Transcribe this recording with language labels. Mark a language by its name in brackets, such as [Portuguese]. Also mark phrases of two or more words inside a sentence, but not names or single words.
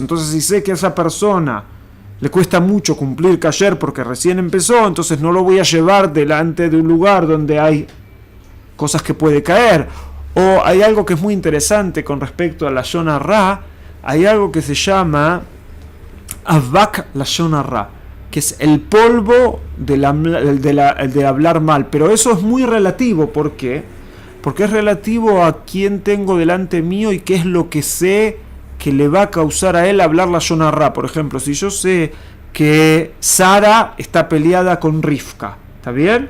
[Spanish] Entonces, si sé que a esa persona le cuesta mucho cumplir kasher porque recién empezó, entonces no lo voy a llevar delante de un lugar donde hay cosas que puede caer. O hay algo que es muy interesante con respecto a la [Hebrew] לשון הרע, [Spanish] hay algo que se llama [Hebrew] אבק לשון הרע, [Spanish] que es el polvo de hablar mal. Pero eso es muy relativo. ¿Por qué? Porque es relativo a quién tengo delante mío y qué es lo que sé que le va a causar a él hablar [Hebrew] לשון הרע. [Spanish] Por ejemplo, si yo sé que Sara está peleada con Rivka, ¿está bien?